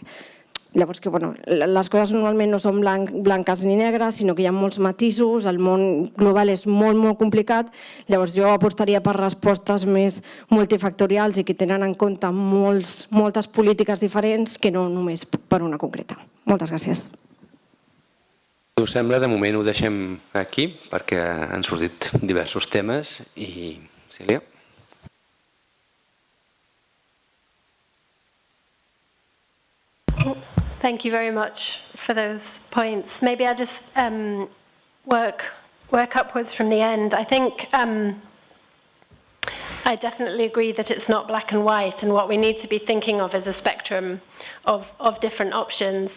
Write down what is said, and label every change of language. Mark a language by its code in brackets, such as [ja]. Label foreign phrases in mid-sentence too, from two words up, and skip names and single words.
[ca] Llavors, que les coses normalment no són blanques ni negres, sinó que hi ha molts matisos, el món global és molt, molt complicat, llavors jo apostaria per respostes més multifactorials i que tenen en compte moltes polítiques diferents que no només per una concreta. Moltes gràcies. Si us sembla, de moment ho deixem aquí, perquè han sortit diversos temes. I, Celia? [en] Thank you very much for those points. Maybe I'll just work upwards from the end. I think I definitely agree that it's not black and white, and what we need to be thinking of is a spectrum of different options.